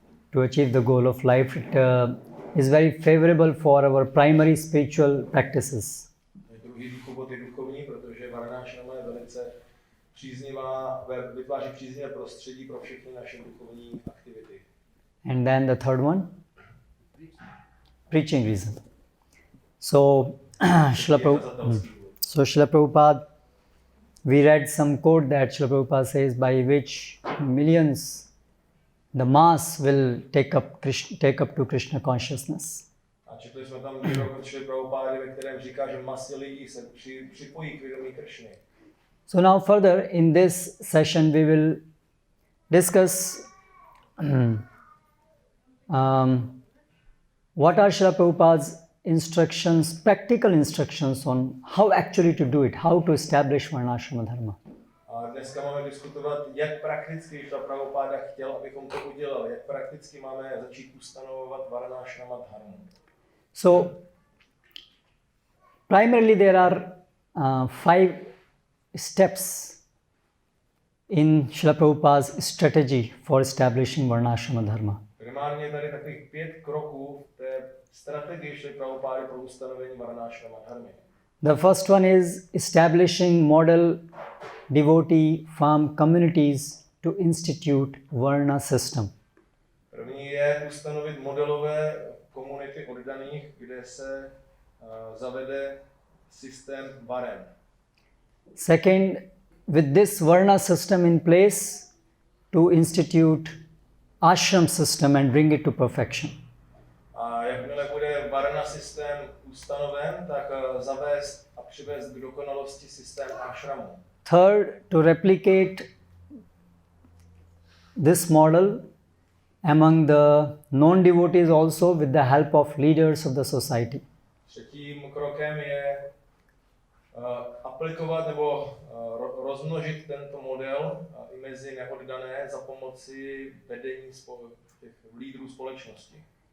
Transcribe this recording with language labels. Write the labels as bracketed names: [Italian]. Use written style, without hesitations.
[English] To achieve the goal of life. It is very favorable for our primary spiritual practices. [Czech] Druhý důvod je duchovní, protože Varnashrama je velice příznivá, vytváří příznivé prostředí pro všechny naše duchovní aktivity. [English] And then the third one? Preaching reason. So, Srila Prabhupada, we read some quote that Srila Prabhupada says, by which millions, the mass will take up to Krishna consciousness. [Czech] A četli jsme tam výrok od Srila Prabhupada, ve kterém říká, že masy lidí se připojí k vědomí Krishny. [English] So now further in this session we will discuss what are Srila Prabhupada's instructions, practical instructions on how actually to do it, how to establish Varnashrama Dharma. [Czech] A dneska máme diskutovat, jak prakticky Srila Prabhupada chtěl, abychom to udělali, jak prakticky máme začít ustanovovat Varnashrama Dharmu. [English] So, primarily there are 5 steps in Srila Prabhupada's strategy for establishing Varnashrama Dharma. [Czech] Primárně tady takových 5 kroků v té strategii Srila Prabhupada pro ustanovení Varnashrama Dharmy. [English] The first one is establishing model devotee farm communities to institute Varna system. [Czech] První je ustanovit modelové komunity oddaných, kde se zavede systém varen. [English] Second, with this Varna system in place, to institute ashram system and bring it to perfection. [Czech] A jakmile bude Varna systém ustanoven, tak zavést a přivést k dokonalosti systém ashramu. [English] Third, to replicate this model among the non-devotees also with the help of leaders of the society. [Czech] Třetím krokem je aplikovat nebo rozmnožit tento model i mezi neoddané za pomoci vedení těch lídrů společnosti.